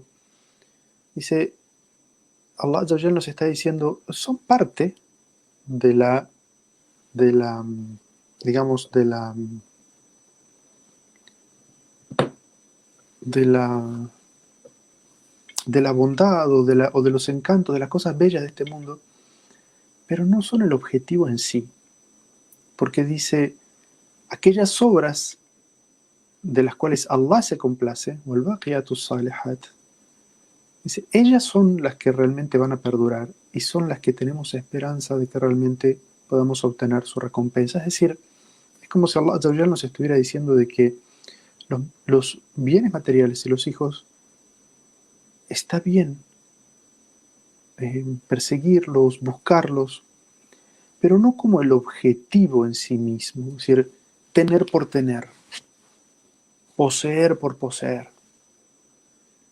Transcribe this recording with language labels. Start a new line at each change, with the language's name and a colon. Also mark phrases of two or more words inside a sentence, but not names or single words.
Spanish: Dice,
Arabic: الله عز وجل
Spanish: nos está diciendo, son parte de la bondad o de los encantos, de las cosas bellas de este mundo, pero no son el objetivo en sí. Porque dice, aquellas obras de las cuales Allah se complace,
Arabic: والباقيات الصالحات,
Spanish: dice, ellas son las que realmente van a perdurar y son las que tenemos esperanza de que realmente podamos obtener su recompensa. Es decir, es como si
Arabic: الله عز وجل
Spanish: nos estuviera diciendo de que los bienes materiales y los hijos está bien perseguirlos, buscarlos, pero no como el objetivo en sí mismo, es decir, tener por tener, poseer por poseer.